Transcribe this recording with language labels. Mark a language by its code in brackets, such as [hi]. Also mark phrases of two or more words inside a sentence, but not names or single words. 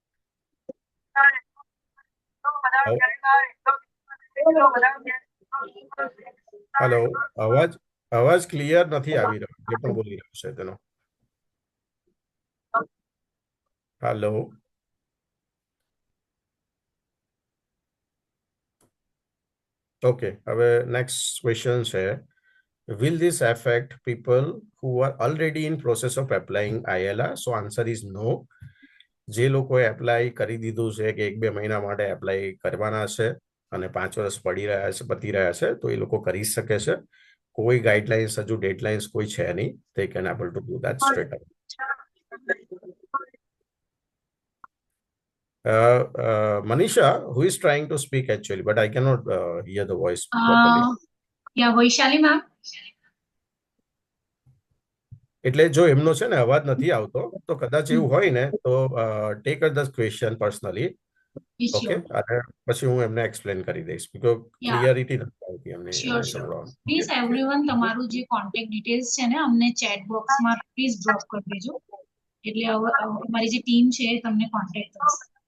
[gu] હેલો, અવાજ ક્લિયર નથી આવી રહ્યો જે પણ બોલી રહ્યો છે તેનો. હેલો, ઓકે. હવે [en] next question [gu] છે, [en] will this affect people who are already in process of applying ILR? So answer is no. [gu] જે લોકોએ એપ્લાય કરી દીધું છે કે 1-2 મહિના માટે એપ્લાય કરવાના છે અને 5 વર્ષ પતી રહ્યા છે તો એ લોકો કરી શકે છે. કોઈ ગાઈડલાઇન્સ, હજુ ડેડલાઇન્સ કોઈ છે નહીં. [en] they can able to do that straight away. Manisha, who is trying to speak actually, but I cannot hear the voice properly. Yeah, Vaishali ma'am. [gu] એટલે જો એમનો છે ને અવાજ નથી આવતો તો કદાચ એવું હોય ને તો [en] take the question personally, okay, [gu] અને પછી હું એમને એક્સપ્લેન કરી દઈશ [en] because clarity [gu] નથી આવતી એમને સંભળાવવામાં. [en] please everyone [gu] તમારું જે [en] contact details [gu] છે ને અમને [en] chat boxમાં please drop [gu] કરી દેજો, એટલે અમારી જે ટીમ છે એ તમને કોન્ટેક્ટ કરશે.